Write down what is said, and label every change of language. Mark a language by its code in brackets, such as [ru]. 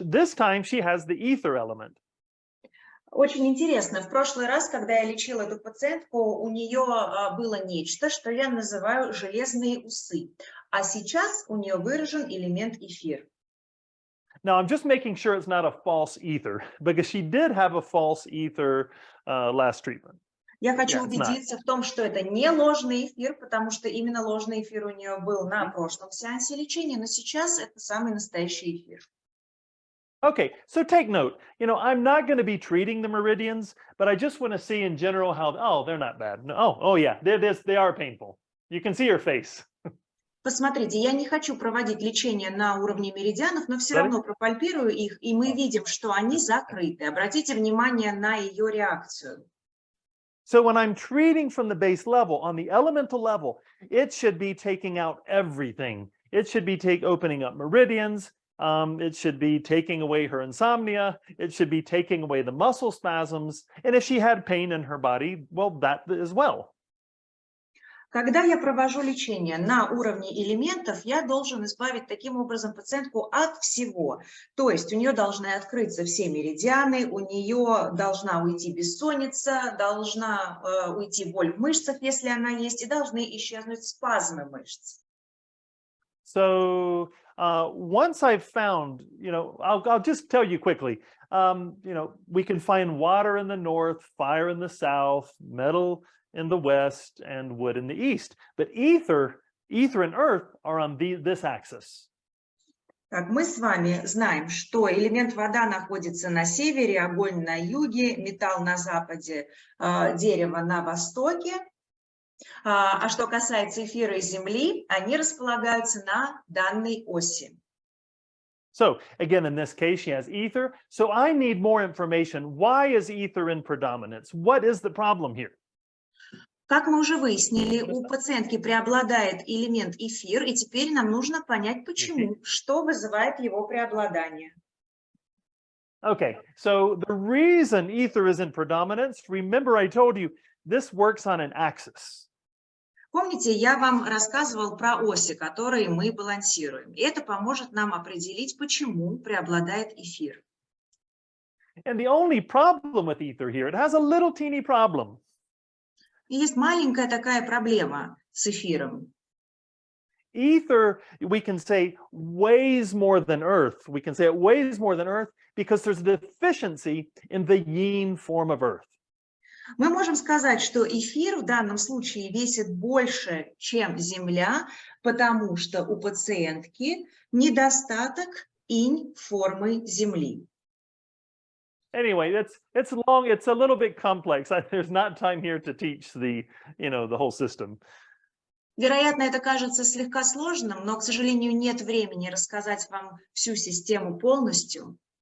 [en] This time she has the ether element. [ru] Очень интересно. В прошлый раз, когда я лечила эту пациентку, у нее было нечто, что я называю железные усы. А сейчас у нее выражен элемент эфир. [en] Now, I'm just making sure it's not a false ether, because she did have a false ether last treatment. [ru] Я хочу убедиться в том, что это не ложный эфир, потому что именно ложный эфир у нее был на прошлом сеансе лечения, но сейчас это самый настоящий эфир. [en] Okay, so take note. I'm not going to be treating the meridians, but I just want to see in general how, they're not bad. Yeah, they are painful. You can see her face. [ru] Посмотрите, я не хочу проводить лечение на уровне меридианов, но все равно пропальпирую их, и мы видим, что они закрыты. Обратите внимание на ее реакцию. [en] So when I'm treating from the base level, on the elemental level, it should be taking out everything. It should be opening up meridians. It should be taking away her insomnia. It should be taking away the muscle spasms. And if she had pain in her body, well, that as well. [ru] Когда я провожу лечение на уровне элементов, я должен избавить таким образом пациентку от всего. То есть у нее должны открыться все меридианы, у нее должна уйти бессонница, должна уйти боль в мышцах, если она есть, и должны исчезнуть спазмы мышц. [en] So once I've found, I'll just tell you quickly, we can find water in the north, fire in the south, metal in the west, and wood in the east. But ether, ether and earth are on this axis. [ru] Так, мы с вами знаем, что элемент вода находится на севере, огонь на юге, металл на западе, дерево на востоке. А что касается эфира и земли, они располагаются на данной оси. [en] So again, in this case, she has ether. So I need more information. Why is ether in predominance? What is the problem here? [ru] Как мы уже выяснили, у пациентки преобладает элемент эфир, и теперь нам нужно понять, почему, что вызывает его преобладание. [en] Okay, so the reason ether is in predominance, remember I told you, this works on an axis. [ru] Помните, я вам рассказывал про оси, которые мы балансируем. И это поможет нам определить, почему преобладает эфир. And the only problem with ether here, it has a little teeny problem. И есть маленькая такая проблема с эфиром. [en] Ether, we can say, weighs more than Earth. We can say it weighs more than Earth because there's a deficiency in the yin form of Earth. [ru] Мы можем сказать, что эфир в данном случае весит больше, чем Земля, потому что у пациентки недостаток инь формы Земли. [en] Anyway, it's long, it's a little bit complex. There's not time here to teach the whole system. [ru] Вероятно, это кажется слегка сложным, но, к сожалению, нет времени рассказать вам всю систему полностью.